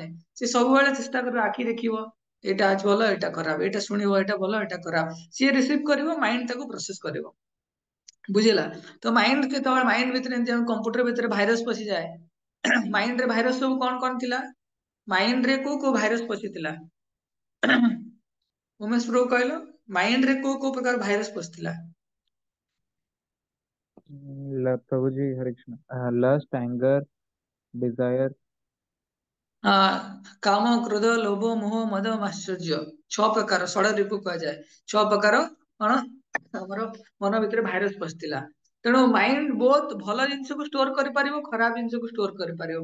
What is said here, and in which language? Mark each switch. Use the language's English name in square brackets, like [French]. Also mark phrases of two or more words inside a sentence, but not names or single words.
[Odia] ସେ ସବୁବେଳେ ଚେଷ୍ଟା କରିବ, ଆଖି ଦେଖିବ ଏଇଟା ଅଛି ଭଲ ଏଇଟା ଖରାପ, ଏଇଟା ଶୁଣିବ ଏଇଟା ଭଲ ଏଇଟା ଖରାପ, ସିଏ ରିସିଭ କରିବ, ମାଇଣ୍ଡ ତାକୁ ପ୍ରୋସେସ କରିବ। ବୁଝିଲା? ତ ମାଇଣ୍ଡ ଯେତେବେଳେ ମାଇଣ୍ଡ ଭିତରେ ଏମିତି କମ୍ପ୍ୟୁଟର ଭିତରେ ଭାଇରସ ପଶିଯାଏ, ମାଇଣ୍ଡ ରେ ଭାଇରସ ସବୁ କଣ କଣ ଥିଲା, ମାଇଣ୍ଡ ରେ କୋଉ କୋଉ ଭାଇରସ ପଶିଥିଲା? ଉମେଶ ପ୍ରଭୁ କହିଲ, ମାଇଣ୍ଡ ରେ କୋଉ କୋଉ ପ୍ରକାର ଭାଇରସ ପଶିଥିଲା? [Hindi] प्रभु जी हरे कृष्ण [English] lust anger desire [Odia] କାମ, କ୍ରୋଧ, ଲୋଭ, ମୋହ, ମଦ, ମାଶ୍ଚର୍ଯ୍ୟ, 6 ପ୍ରକାର ଷଡ଼ରିପୁ କୁହାଯାଏ। 6 ପ୍ରକାର କଣ ଆମର ମନ ଭିତରେ ଭାଇରସ ପଶିଥିଲା। ତେଣୁ ମାଇଣ୍ଡ ବହୁତ ଭଲ ଜିନିଷକୁ ଷ୍ଟୋର କରିପାରିବ, ଖରାପ ଜିନିଷକୁ ଷ୍ଟୋର କରିପାରିବ।